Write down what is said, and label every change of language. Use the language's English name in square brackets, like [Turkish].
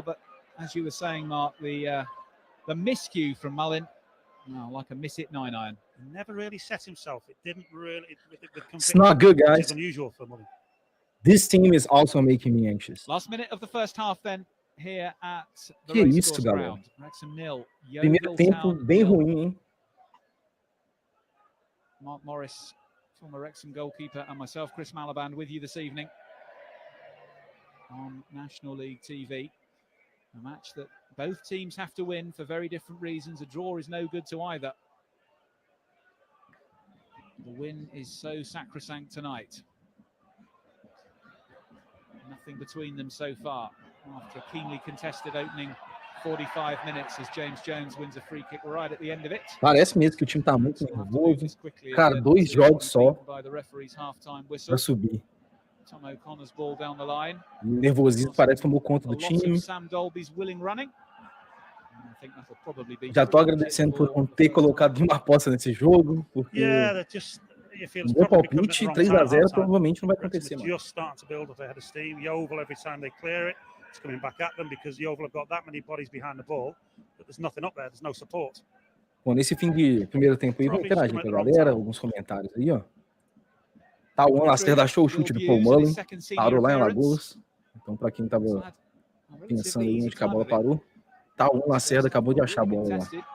[English] But as you were saying, Mark, the miscue from Mullin, like a miss-hit 9-iron. He never really set himself. It didn't really. It's not good, guys. It's unusual for Mullin. This team is also making me anxious. Last minute of the first half, then, here at the [Portuguese] Que [English] racecourse [Portuguese] isso, galera. [English] ground. Wrexham 0. [Portuguese] Primeiro tempo bem ruim, hein? [English] Mark Morris, former Wrexham goalkeeper, and myself, Chris Malaband, with you this evening on National League TV. A match that both teams have to win for very different reasons. A draw is no good to either. The win is so sacrosanct tonight. Nothing between them so far after a keenly contested opening 45 minutes as James Jones wins a free kick right at the end of it. [Portuguese] Parece mesmo que o time tá muito nervoso. Cara, 2 jogos só pra subir. [English] Tom O'Connor's ball down the line. [Portuguese] O nervosismo parece que tomou conta do time. [English] Sam Dolby's willing running. I think that'll probably be. [Portuguese] Já tô agradecendo por não ter colocado nenhuma aposta nesse jogo, porque o meu palpite 3-0 provavelmente não vai acontecer. [English] Just starting to build up ahead of steam. Yeovil, every time they clear it, it's coming back at them because Yeovil have got that many bodies behind the ball, but there's nothing up there. There's no support. [Portuguese] Bom, nesse fim de primeiro tempo aí, vou interagir com a galera, alguns comentários aí, ó. Tawan Lacerda achou o chute do Paul Mullin, parou lá em Alagoas. Então, para quem estava pensando aí onde que a bola parou, Tawan Lacerda acabou de achar a bola lá.